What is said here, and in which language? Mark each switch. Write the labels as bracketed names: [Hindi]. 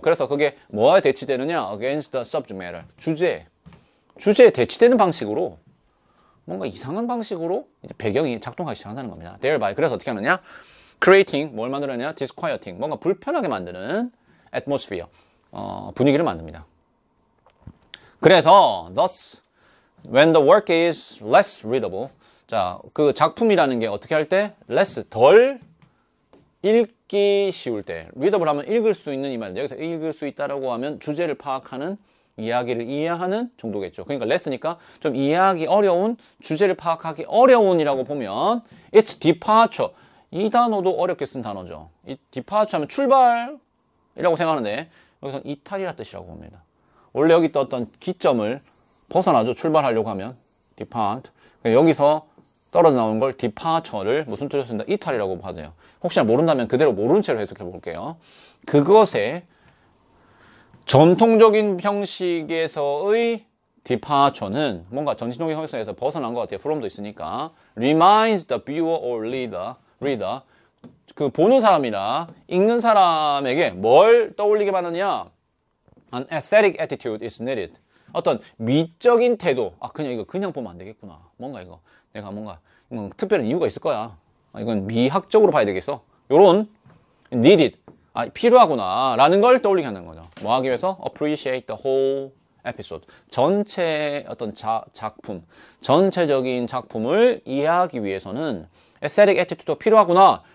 [Korean] 그래서 그게 뭐에 대치되느냐? [English] Against the subject matter. [Korean] 주제에 대치되는 방식으로, 뭔가 이상한 방식으로 이제 배경이 작동하기 시작한다는 겁니다. Thereby. 그래서 어떻게 하느냐? Creating, 뭘 만들어내냐? Disquieting. 뭔가 불편하게 만드는 atmosphere. 분위기를 만듭니다. [English] 그래서, thus, when the work is less readable, [Korean] 자, 그 작품이라는 게 어떻게 할 때? less, 덜 읽기 쉬울 때. readable 하면 읽을 수 있는 이 말인데, 여기서 읽을 수 있다라고 하면 주제를 파악하는, 이야기를 이해하는 정도겠죠. 그러니까 less니까 좀 이해하기 어려운, 주제를 파악하기 어려운이라고 보면 [English] it's departure. [Korean] 이 단어도 어렵게 쓴 단어죠. 이 departure 하면 출발이라고 생각하는데 여기서는 이탈이라 뜻이라고 봅니다. 원래 여기 떴던 기점을 벗어나죠. 출발하려고 하면 depart. 여기서 떨어져 나오는 걸 departure를 무슨 뜻으로 쓴다? 이탈이라고 봐도요. 혹시나 모른다면 그대로 모르는 채로 해석해 볼게요. 그것의 전통적인 형식에서의 departure는 뭔가 전통적인 형식에서 벗어난 것 같아요. from도 있으니까. [English] reminds the viewer or reader. [Korean] 그 보는 사람이나 읽는 사람에게 뭘 떠올리게 하느냐? [English] An aesthetic attitude is needed. [Korean] 어떤 미적인 태도. 아, 그냥 이거 그냥 보면 안 되겠구나. 뭔가 이거. 내가 뭔가, 이건 특별한 이유가 있을 거야. 이건 미학적으로 봐야 되겠어. 요런 needed. 아, 필요하구나. 라는 걸 떠올리게 하는 거죠. 뭐 하기 위해서? [English] Appreciate the whole episode. [Korean] 전체 어떤 작품, 전체적인 작품을 이해하기 위해서는 aesthetic attitude가 필요하구나.